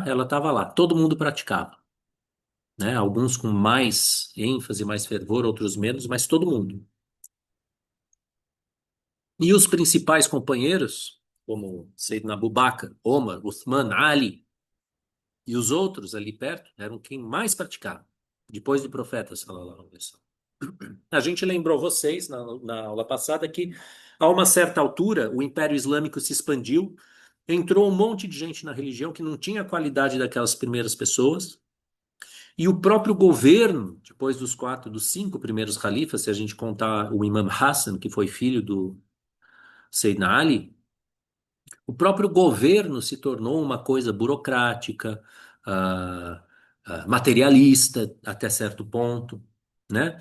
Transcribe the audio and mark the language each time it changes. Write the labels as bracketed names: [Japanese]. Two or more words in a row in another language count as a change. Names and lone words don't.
[Portuguese] Ela estava lá, todo mundo praticava, né? Alguns com mais ênfase, mais fervor, outros menos, mas todo mundo. E os principais companheiros, como Sayyidina Abu Bakr, Omar, Uthman, Ali e os outros ali perto, eram quem mais praticava, depois do profeta, [Arabic] صلى الله عليه وسلم. [Portuguese] A gente lembrou vocês na aula passada que, a uma certa altura, o Império Islâmico se expandiu, entrou um monte de gente na religião que não tinha a qualidade daquelas primeiras pessoas, e o próprio governo, depois dos quatro, dos cinco primeiros califas, se a gente contar o Imam Hassan, que foi filho do Sayyidina Ali, o próprio governo se tornou uma coisa burocrática, ah, materialista até certo ponto, né?